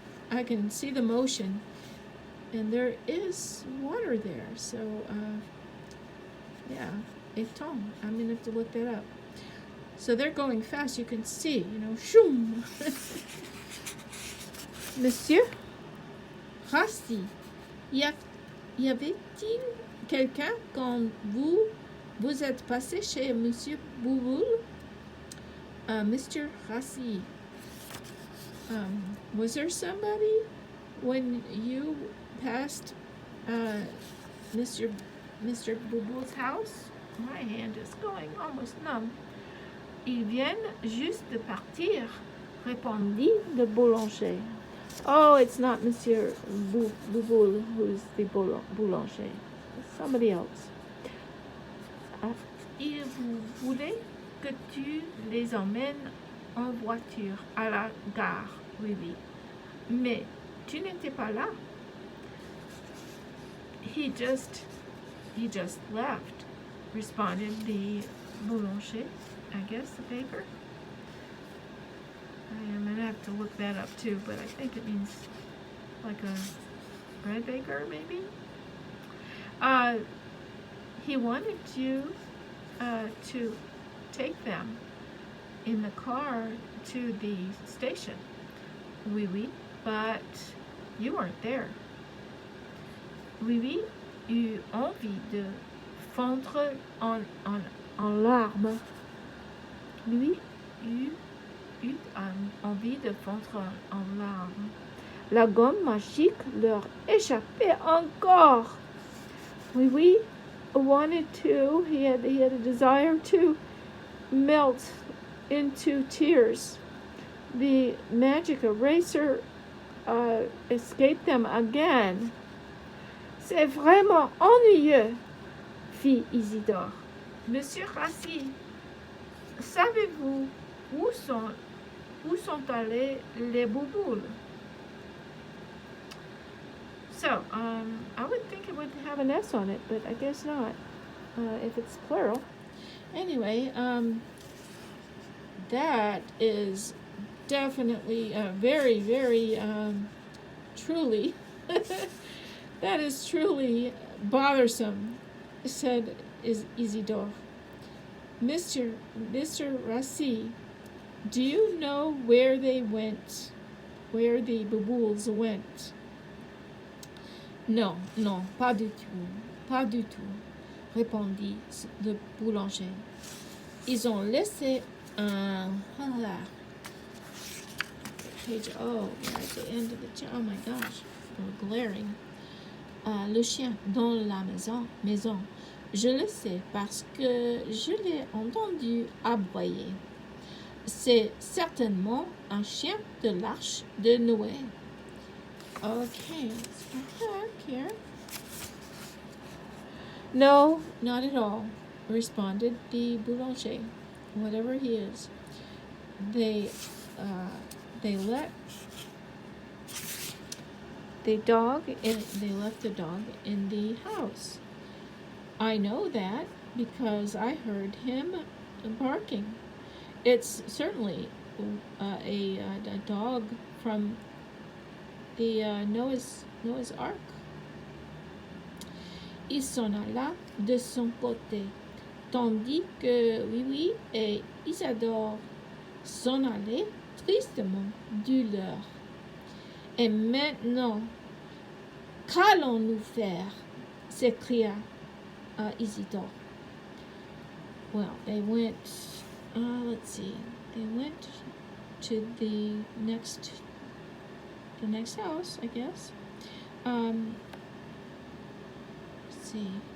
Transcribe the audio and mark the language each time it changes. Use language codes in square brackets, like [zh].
[en] I can see the motion, and there is water there, so yeah, étang. I'm gonna have to look that up. So they're going fast, you can see, shoom. [fr] Monsieur Rassi, y avait-il quelqu'un quand vous êtes passé chez Monsieur Bouboule? [en] Mr. Rassi, was there somebody when you passed Mr. Bouboule's house? My hand is going almost numb. [fr] Ils viennent juste de partir, répondit le boulanger. [en] Oh, it's not Monsieur Bouboule who's the boulanger. It's somebody else. [fr] Et vous voulez que tu les emmènes en voiture à la gare? Oui, oui. Mais tu n'étais pas là. [en] He just left, responded the boulanger, I guess, the baker. I'm going to have to look that up too, but I think it means like a bread baker, maybe. He wanted you to take them in the car to the station. Oui, oui, but you weren't there. [fr] Oui, oui, eut envie de fondre en larmes. Oui, eut envie de fondre en larmes. La gomme magique leur échappait encore. [en] Oui, oui, wanted to, he had a desire to melt into tears. The magic eraser escaped them again. [fr] C'est vraiment ennuyeux, fit Isidore. Monsieur Rassi, savez-vous où sont allés les bouboules? [en] So, I would think it would have an S on it, but I guess not, if it's plural. Anyway, that is definitely very, very truly, that is truly bothersome, said Isidore. Mr. Rassi, do you know where they went, where the bouboules went? [fr] Non, pas du tout, répondit le boulanger. Ils ont laissé un... [en] Page, oh, yeah, at the end of the... Oh my gosh, I'm glaring. [fr] Le chien dans la maison. Je le sais parce que je l'ai entendu aboyer. C'est certainement un chien de l'Arche de Noé. [en] Okay, let's go back here. No, not at all, responded the boulanger. Whatever he is, they let the dog in. They left the dog in the house. I know that because I heard him barking. It's certainly a dog from the Noah's Ark. [fr] Il s'en alla de son côté, tandis que Oui Oui et Isadore s'en allaient tristement du leur. Et maintenant, qu'allons-nous faire? S'écria Isidore. [en] Well, they went, let's see, they went to the next house, I guess. Let's see.